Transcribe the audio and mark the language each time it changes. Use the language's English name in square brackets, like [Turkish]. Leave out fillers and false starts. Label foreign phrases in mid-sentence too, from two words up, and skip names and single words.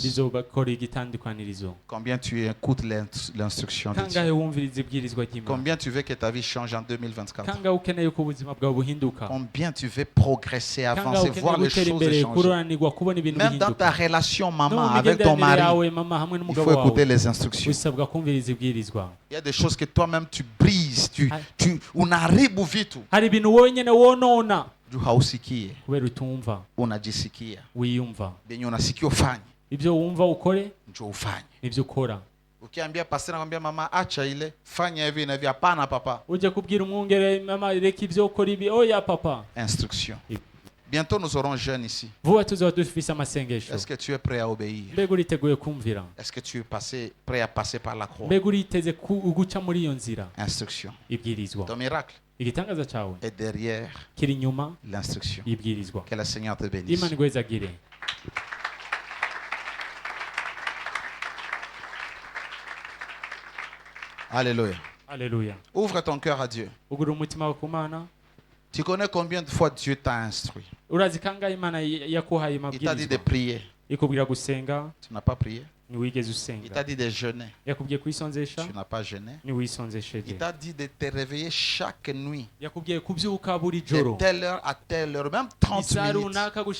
[Rundi] rizokora igitandukwanirizo. [French] Combien tu écoutes l'instruction de [Rundi] kangahe [French] Dieu? [Rundi] wumviriza ibwirizwa ry'Imana? [French] Combien tu veux que ta vie change en 2024? [Rundi] kangahe ukeneye ko ubuzima bwawe buhinduka? [French] Combien tu veux progresser, [Rundi] kangahe [French] avancer, voir [Rundi] ukeneye [French] les [Rundi] gutera [French] choses [Rundi] imbere, [French] changer? [Rundi] kuroranirwa, kubona ibintu [French] Même dans ta [Rundi] bihinduka? [French] relation [Rundi] No [French] maman [Rundi] mu [French] avec ton [Rundi] migenderanire [French] mari, [Rundi] yawe mama hamwe [French] il [Rundi] n'umugabo [French] faut écouter [Rundi] wawe [French] les instructions. [Rundi] usabwa kumviriza ibwirizwa. [French] Il y a des choses que toi-même tu brises, tu [Swahili] unaharibu vitu. [Rundi] hari ibintu wowe nyene wonona [Swahili] Juu hausikie, [Rundi] kubera utumva [Swahili] unajisikia. [Rundi] wiyumva. [Swahili] Benye unasikia ufanye, [Rundi] ibyo wumva ukore [Swahili] njoo ufanye. [Rundi] nibyo ukora. [Swahili] Ukiambia pastor anakuambia mama acha ile, fanya hivi na hivi, hapana papa. [Rundi] uje kubwira umwungere mama reka ibyo ukora ibi, oya papa. [French] Instruction. Yep. Bientôt nous aurons jeunes ici. [Rundi] vuba tuzaba dufise amasengesho. [French] Est-ce que tu es prêt à obéir? [Rundi] mbega uriteguye kumvira? [French] Est-ce que tu es prêt à passer par la croix? [Rundi] mbega uriteze guca muri iyo nzira? [French] Instruction. [Rundi] ibwirizwa. [French] Ton miracle [Rundi] igitangaza cawe [French] est derrière [Rundi] kiri inyuma [French] l'instruction. [Rundi] y'ibwirizwa. [French] Que le Seigneur te bénisse. [Rundi] Imana igwezagire. [French] Alléluia. [Rundi] Haleluya. [French] Ouvre ton cœur à Dieu. [Rundi] ugura umutima wawe ku Mana. [French] Tu connais combien de fois Dieu t'a instruit? [Rundi] urazi kangahe Imana yakuhaye [French] Il t'a dit de [Rundi] amabwirizwa? [French] prier. [Rundi] ikubwira gusenga [French] Tu n'as pas prié. [Rundi] ntiwigeze [French] Il [Rundi] usenga. [French] t'a dit de jeûner. [Rundi] yakubwiye kwisonzesha [French] Tu n'as pas jeûné. [Rundi] ntiwisonzesheje. [French] Il t'a dit de te réveiller chaque nuit. [Rundi] yakubwiye kubyuka buri [French] De [Rundi] joro [French] telle heure à telle heure, même 30 [Rundi] isaha [French] minutes. [Rundi] runaka